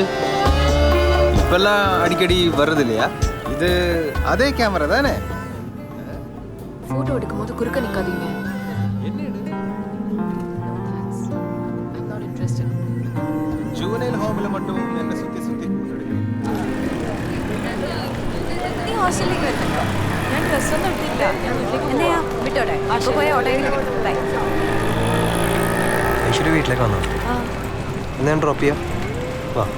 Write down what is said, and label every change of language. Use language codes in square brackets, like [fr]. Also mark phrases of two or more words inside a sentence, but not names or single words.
[ta] இப்பெல்லாம் அடிக்கடி வர்றது இல்லையா? இது அதே கேமரா தானே? போட்டோ எடுக்கும்போது குறுக்க நிக்காதீங்க. [en] juvenile home [ta] மட்டும் என்ன சுத்தி சுத்தி [ml] നീ ഹോസ്റ്റലിലേക്ക് വരുന്നുണ്ടോ? ഞാൻ ഡ്രസ്സൊന്നും എടുത്തില്ല. ഞാൻ വീട്ടിലേക്ക് എന്നെയാ വിട്ടോടെ? അപ്പൊ പോയ ഓട്ടോയിൽ ഐശ്വര്യ വീട്ടിലേക്ക് വന്നോ? എന്നാ ഞാൻ ഡ്രോപ്പ് ചെയ്യാം. വാ.